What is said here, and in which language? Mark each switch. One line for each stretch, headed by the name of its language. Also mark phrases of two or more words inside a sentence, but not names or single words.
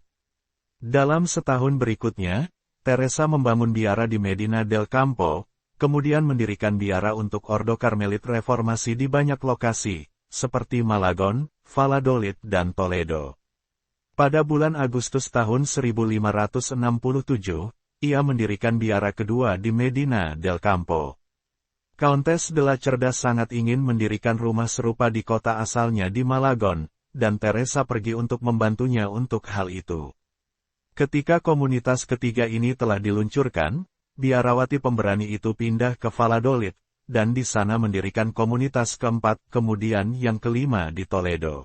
Indonesian: Dalam setahun berikutnya, Teresa membangun biara di Medina del Campo, kemudian mendirikan biara untuk Ordo Karmelit Reformasi di banyak lokasi, seperti Malagon, Valladolid dan Toledo. Pada bulan Agustus tahun 1567, ia mendirikan biara kedua di Medina del Campo. Countess de la Cerda sangat ingin mendirikan rumah serupa di kota asalnya di Malagon, dan Teresa pergi untuk membantunya untuk hal itu. Ketika komunitas ketiga ini telah diluncurkan, biarawati pemberani itu pindah ke Valladolid, dan di sana mendirikan komunitas keempat, kemudian yang kelima di Toledo.